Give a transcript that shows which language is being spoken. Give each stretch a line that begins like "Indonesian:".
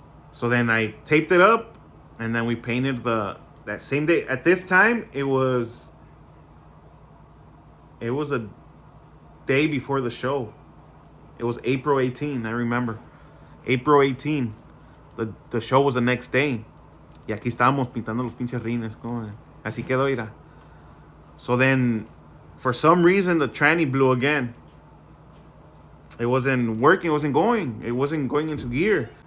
English: So then I taped it up, and then we painted that same day. At this time, it was a day before the show. It was April 18, I remember. April 18. The show was the next day.
Spanish: Y aquí estábamos pintando los pinches rines. Así quedó, ira.
English: So then, for some reason, the tranny blew again. It wasn't working. It wasn't going into gear.